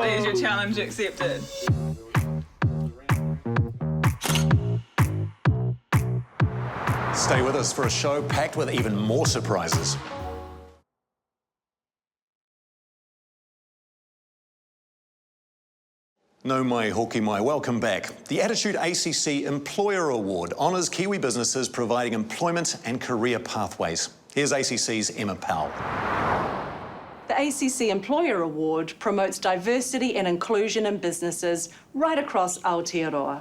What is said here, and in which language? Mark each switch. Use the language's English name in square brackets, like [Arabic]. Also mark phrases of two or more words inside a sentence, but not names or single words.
[English] There's your challenge accepted. Stay with us for a show packed with even more surprises. [Māori] No mai hoki mai, [English] welcome back. The Attitude ACC Employer Award honours Kiwi businesses providing employment and career pathways. Here's ACC's Emma Powell. The ACC Employer Award promotes diversity and inclusion in businesses right across Aotearoa.